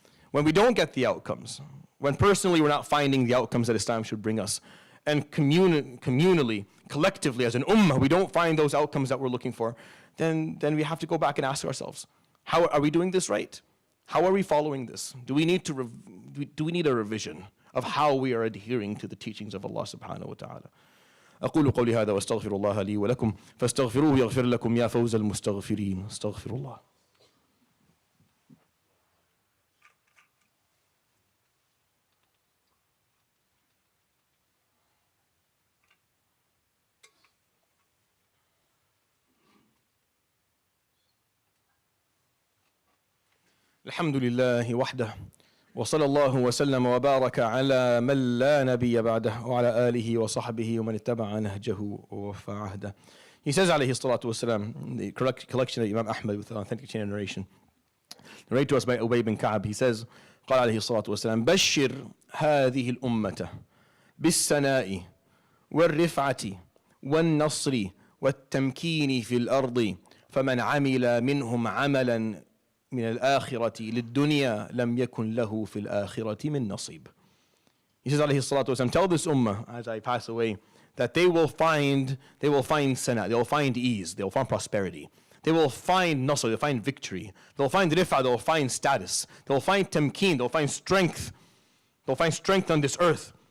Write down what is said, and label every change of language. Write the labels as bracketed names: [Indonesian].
[English] When we don't get the outcomes, when personally we're not finding the outcomes that Islam should bring us, and communally, collectively as an ummah, we don't find those outcomes that we're looking for, then we have to go back and ask ourselves, how are we doing this right? How are we following this? Do we need a revision of how we are adhering to the teachings of Allah subhanahu wa ta'ala? [Arabic] أقول قولي هذا واستغفر الله لي ولكم فاستغفروه يغفر لكم يا فوز المستغفرين استغفر الله. الحمد لله وحده وصلى الله وسلم وبارك على من لا نبي بعده وعلى آله وصحبه ومن اتبع نهجه ووفى عهده. [English] He says [Arabic] عليه الصلاة والسلام, [English] the correct collection of Imam Ahmad with an authentic chain of narration, narrated to us by Ubay bin Ka'ab, he says, [Arabic] قال عليه الصلاة والسلام بشر هذه الأمة بالسناء والرفعة والنصر والتمكين في الأرض فمن عمل منهم عملا من الآخرة للدنيا لم يكن له في الآخرة من نصيب. [English] He says [Arabic] عليه الصلاة والسلام, [English] tell this ummah as I pass away that they will find sana, they will find ease, they will find prosperity, they will find nasr, they will find victory, they will find rifa, they will find status, they will find tamkeen, they will find strength, they will find strength on this earth.